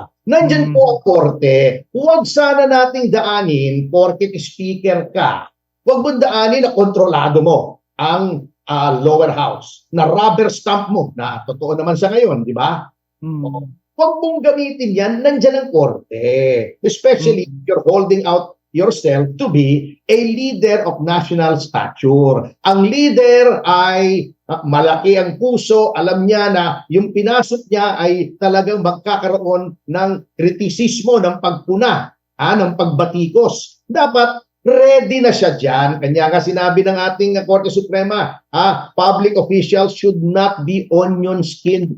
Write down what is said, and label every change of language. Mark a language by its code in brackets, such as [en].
[tl] Nandyan po ang korte. Huwag sana nating daanin, porket speaker ka, huwag mo daanin na kontrolado mo ang lower house, na rubber stamp mo, na totoo naman sa ngayon, di ba? Huwag mong gamitin yan, nandyan ang korte. [en] Especially if you're holding out yourself to be a leader of national stature. [tl] Ang leader ay malaki ang puso, alam niya na yung pinasok niya ay talagang magkakaroon ng kritisismo, ng pagpuna, ng pagbatikos. Dapat ready na siya dyan. Kanya nga sinabi ng ating Korte Suprema, [en] public officials should not be onion skinned.